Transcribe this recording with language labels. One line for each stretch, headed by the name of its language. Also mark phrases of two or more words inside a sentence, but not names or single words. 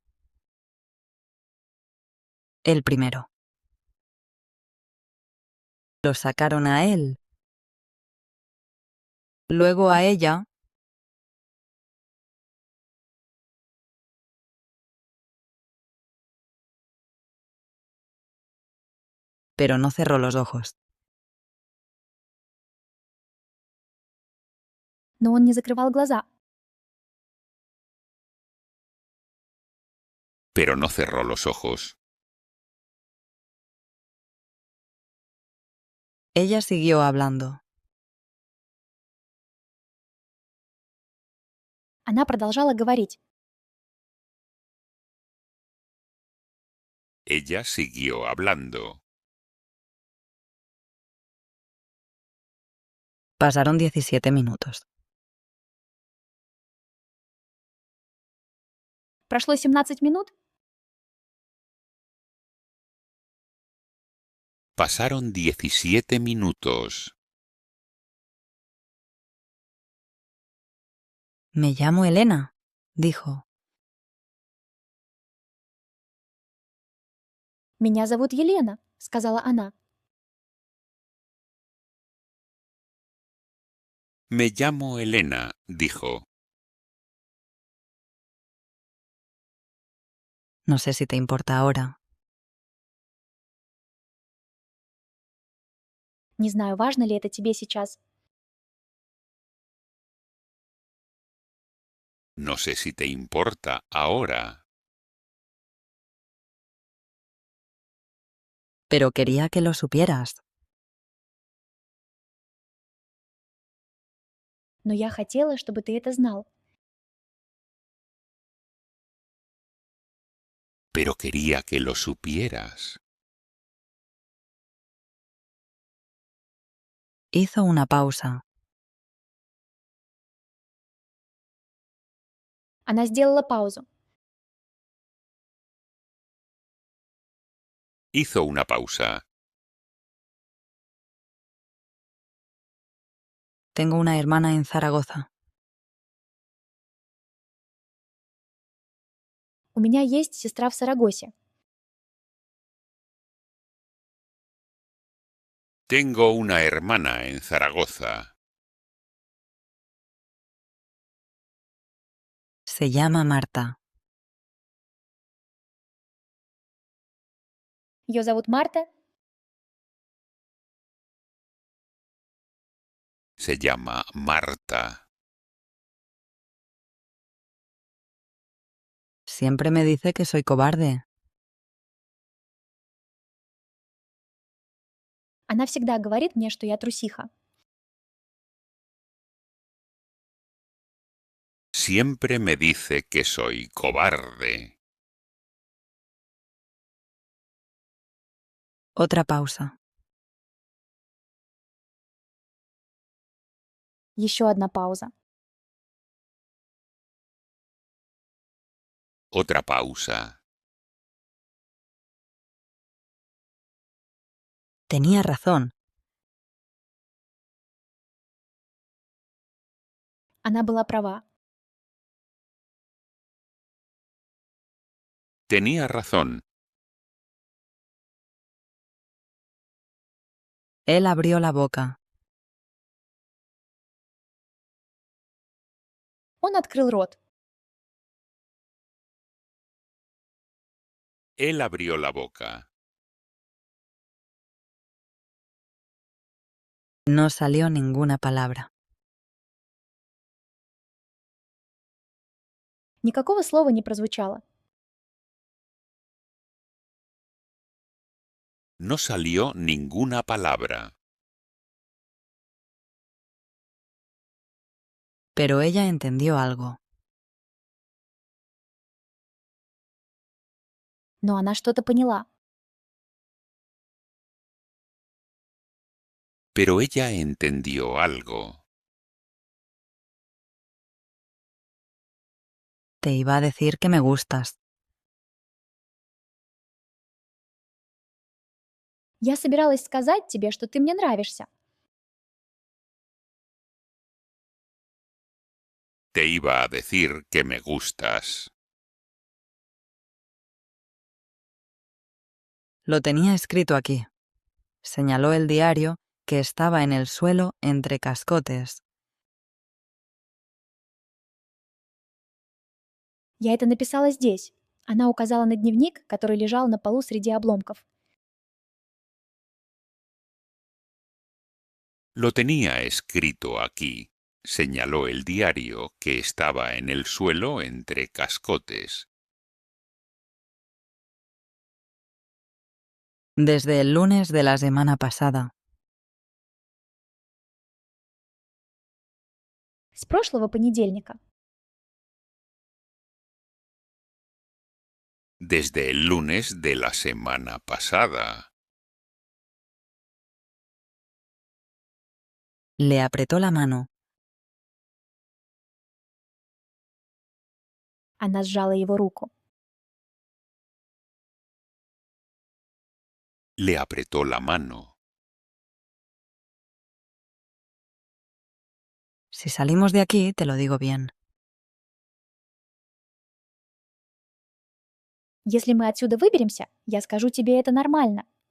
Spanish: El primero. Lo sacaron a él. Luego a ella. Pero no cerró los ojos.
Russian: Но он не закрывал глаза.
Spanish: Pero no cerró los ojos. Ella siguió hablando.
Russian: Она продолжала говорить.
Spanish: Ella siguió hablando. Pasaron 17 minutos.
Russian: Прошло 17 минут.
Spanish: Pasaron 17 minutos. Me llamo Elena, dijo.
Russian: «Меня зовут Елена», — сказала она.
Spanish: Me llamo Elena, dijo. No sé si te importa ahora.
Russian: «Не знаю, важно ли это тебе сейчас».
Spanish: No sé si te importa ahora. Pero quería que lo supieras.
Russian: «Но я хотела, чтобы ты это знал».
Spanish: Pero quería que lo supieras. Hizo una pausa.
Russian: Она сделала паузу.
Spanish: Hizo una pausa. Tengo una hermana en Zaragoza.
Russian: «У меня есть сестра в Сарагосе».
Spanish: Tengo una hermana en Zaragoza. Se llama Marta.
Russian: Ее зовут Марта.
Spanish: se llama Marta. Siempre me dice que soy cobarde.
Russian: Она всегда говорит мне, что я трусиха.
Spanish: Siempre me dice que soy cobarde. Otra pausa.
Russian: Еще одна пауза.
Spanish: Otra pausa. Tenía razón.
Russian: Она была права.
Spanish: Tenía razón. Él abrió la boca.
Russian: Он открыл рот.
Spanish: Él abrió la boca. No salió ninguna palabra.
Russian: Никакого слова не прозвучало.
Spanish: No salió ninguna palabra. Pero ella entendió algo.
Russian: Но она что-то поняла.
Spanish: Pero ella entendió algo. Te iba a decir que me gustas.
Russian: Я собиралась сказать тебе, что ты мне нравишься.
Spanish: Te iba a decir que me gustas. Lo tenía escrito aquí. Señaló el diario que estaba en el suelo entre cascotes.
Russian: Я это написала здесь. Она указала на дневник, который лежал на полу среди обломков.
Spanish: Lo tenía escrito aquí. Señaló el diario que estaba en el suelo entre cascotes. Desde el lunes de la semana pasada.
Russian: С прошлого понедельника.
Spanish: Desde el lunes de la semana pasada. Le apretó la mano.
Russian: Она сжала его руку.
Spanish: Le apretó la mano. Si salimos de aquí, te lo digo bien.
Russian: Если мы отсюда выберемся, я скажу тебе это нормально.